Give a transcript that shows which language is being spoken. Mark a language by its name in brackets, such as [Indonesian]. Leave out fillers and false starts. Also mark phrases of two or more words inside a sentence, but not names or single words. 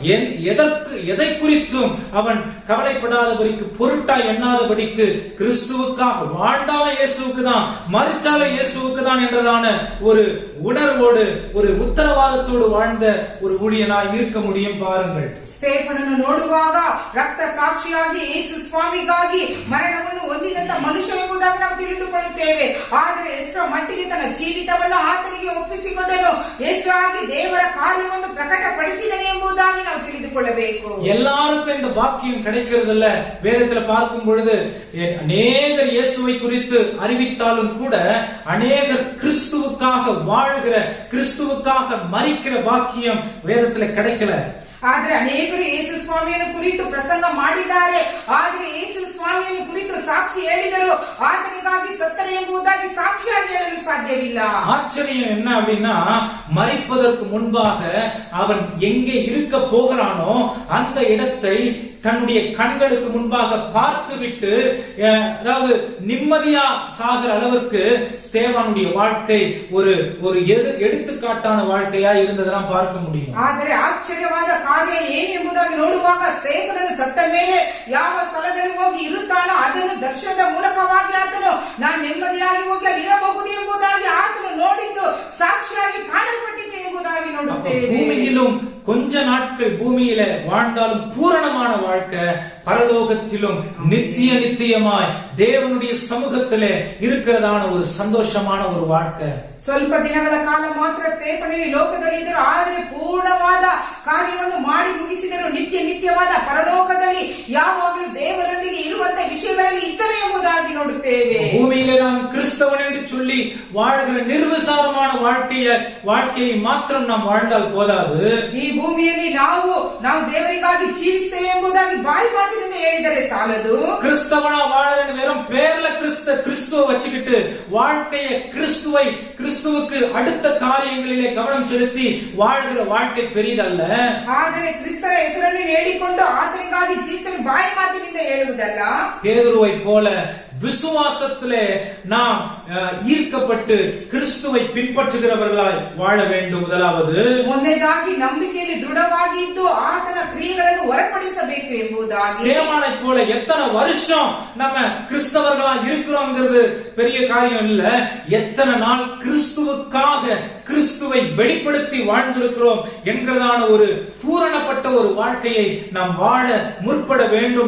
[Tamil] எதை குறித்தும் அவன் கவலைப்படாதபடிக்கு, பொருட்டாய் எண்ணாதபடிக்கு, கிறிஸ்துவுக்காக வாழ்ந்தாலும் இயேசுவுக்கு தான், மரிச்சாலும் இயேசுவுக்கு தான் என்றதான ஒரு உணர்வோடு, ஒரு உத்தரவாதத்தோடு வாழ்ந்த ஒரு ஊழியனாய் இருக்க முடியும். பாருங்கள், [Kannada] ಸ್ಟೇಫನನ್ನು ನೋಡುವಾಗ ರಕ್ತ ಸಾಕ್ಷಿಯಾಗಿ ಯೇಸು ಸ್ವಾಮಿಗಾಗಿ ಮರಣವನ್ನು ಹೊಂದಿದಂತ ಮನುಷ್ಯ ಎಂಬುದಾಗಿ ನಾವು ತಿಳಿದುಕೊಳ್ಳುತ್ತೇವೆ. ಆದರೆ ಎಷ್ಟೋ ಮಟ್ಟಿಗೆ ತನ್ನ ಜೀವಿತವನ್ನು ಆತನಿಗೆ ಒಪ್ಪಿಸಿಕೊಂಡನು, ಎಷ್ಟಾಗಿ ದೇವರ ಕಾರ್ಯವನ್ನು ಪ್ರಕಟಪಡಿಸಿದನು ಎಂಬುದಾಗಿ ನಾವು ತಿಳಿದುಕೊಳ್ಳಬೇಕು. [Tamil] எல்லாருக்கும் இந்த பாக்கியம் கிடைக்கிறதில்ல. வேதத்துல பார்க்கும் பொழுது அநேகர் இயேசுவை குறித்து அறிவித்தாலும் கூட அநேகர் கிறிஸ்துவுக்காக வாழ்கிற, கிறிஸ்துவுக்காக மரிக்கிற பாக்கியம் வேதத்துல கிடைக்கல. [Kannada] ಆದ್ರೆ ಅನೇಕರು ಯೇಸು ಸ್ವಾಮಿಯನ್ನು ಕುರಿತು ಪ್ರಸಂಗ ಮಾಡಿದ್ದಾರೆ, ಆದ್ರೆ ಯೇಸು ಸ್ವಾಮಿಯನ್ನು ಕುರಿತು ಸಾಕ್ಷಿ ಹೇಳಿದರು, ಆತನಿಗಾಗಿ ಸತ್ತರು ಎಂಬುದಾಗಿ ಸಾಕ್ಷಿಯಾಗಿ ಹೇಳಲು ಸಾಧ್ಯವಿಲ್ಲ. [Tamil] ஆச்சரியம் என்ன அப்படின்னா, மரிப்பதற்கு முன்பாக அவன் எங்கே இருக்க போகிறானோ அந்த இடத்தை தன்னுடைய கண்களுக்கு முன்பாக பார்த்துவிட்டு, அதாவது நிம்மதியா சாகிற அளவிற்கு ஸ்தேவானுடைய வாழ்க்கை ஒரு எடுத்துக்காட்டான வாழ்க்கையா இருந்ததெல்லாம் பார்க்க முடியும். [Kannada] ಆದರೆ ಆಶ್ಚರ್ಯವಾದ ಕಾರ್ಯ ಏನು ಎಂಬುದಾಗಿ ನೋಡುವಾಗ ಸ್ಟೇಫನನು ಸತ್ತ ಮೇಲೆ ಯಾವ ಸ್ಥಳದಲ್ಲಿ ಹೋಗಿ ಇರುತ್ತಾನೋ ಅದನ್ನು ದರ್ಶನದ ಮೂಲಕವಾಗಿ ಆತನು ನಾನು ನೆಮ್ಮದಿಯಾಗಿ ಹೋಗಿ ಅಲ್ಲಿ ಇರಬಹುದು ಎಂಬುದಾಗಿ ಆತನು ನೋಡಿದ್ದು ಸಾಕ್ಷಿಯಾಗಿ ಕಾಣಲ್ಪಟ್ಟಿದೆ ಎಂಬುದಾಗಿ ನೋಡುತ್ತೇವೆ. [Tamil] பூமியிலும் கொஞ்ச நாட்கள் பூமியில வாழ்ந்தாலும் பூரணமான வாழ்க்கை, பரலோகத்திலும் நித்தியமாய் தேவனுடைய சமூகத்திலே இருக்கிறதான ஒரு சந்தோஷமான ஒரு வாழ்க்கை. [Kannada] ಸ್ವಲ್ಪ ದಿನಗಳ ಕಾಲ ಮಾತ್ರ ಸ್ಟೇಫನನು ಲೋಕದಲ್ಲಿ ಇದ್ದರು, ಆದರೆ ಪೂರ್ಣವಾದ ಕಾರ್ಯವನ್ನು ಮಾಡಿ ಮುಗಿಸಿದರು. ನಿತ್ಯವಾದ ಪರಲೋಕದಲ್ಲಿ ಯಾವಾಗಲೂ ದೇವರೊಂದಿಗೆ ಇರುವಂತ ವಿಷಯಗಳಲ್ಲಿ ಇದ್ದರು ಎಂಬುದಾಗಿ ನೋಡುತ್ತೇವೆ. [Tamil] பூமியிலே நாம் கிறிஸ்தவன் என்று சொல்லி வாழ்கிற நிர்விசாரமான வாழ்க்கையை மாத்திரம் நாம் வாழ்ந்தால் போதாது. [Kannada] ಈ ಭೂಮಿಯಲ್ಲಿ ನಾವು ದೇವರಿಗಾಗಿ ಜೀವಿಸ್ತೇವೆ ಎಂಬುದಾಗಿ ಬಾಯಿ ಮಾತಿನಿಂದ ಹೇಳಿದರೆ ಸಾಲದು. [Tamil] கிறிஸ்தவனா வாழறன்னு வெறும் பேர்ல கிறிஸ்துவை வச்சுக்கிட்டு வாழ்க்கையை கிறிஸ்துவுக்கு அடுத்த காரியங்களிலே கவனம் செலுத்தி வாழ்கிற வாழ்க்கை பெரிதல்ல. [Kannada] ಆದರೆ ಕ್ರಿಸ್ತರ ಹೆಸರನ್ನು ಹೇಳಿಕೊಂಡು ಆತನಿಗಾಗಿ ಜೀವಿತನು ಬಾಯಿ ಮಾತಿನಿಂದ ಹೇಳುವುದಲ್ಲ. [Tamil] பேதுருவை போல விசுவாசத்திலே நாம் ஈர்க்கப்பட்டு கிறிஸ்துவை பின்பற்றுகிறவர்களாய் வாழ வேண்டும். முதலாவது, [Kannada] ಮೊದಲನೇದಾಗಿ ನಂಬಿಕೆಯಲ್ಲಿ ದೃಢವಾಗಿ ಇದ್ದು ಆತನ ಕ್ರಿಯೆಗಳನ್ನು ಹೊರಪಡಿಸಬೇಕು ಎಂಬುದಾಗಿ. [Tamil] ஸ்தேவானை போல எத்தனை வருஷம் நம்ம கிறிஸ்தவர்களா இருக்கிறோம்ங்கிறது பெரிய காரியம் இல்ல. எத்தனை நாள் கிறிஸ்துவுக்காக கிறிஸ்துவை வெளிப்படுத்தி வாழ்ந்திருக்கிறோம் என்கிறதான ஒரு பூரணப்பட்ட ஒரு வாழ்க்கையை நாம் வாழ முற்பட வேண்டும்.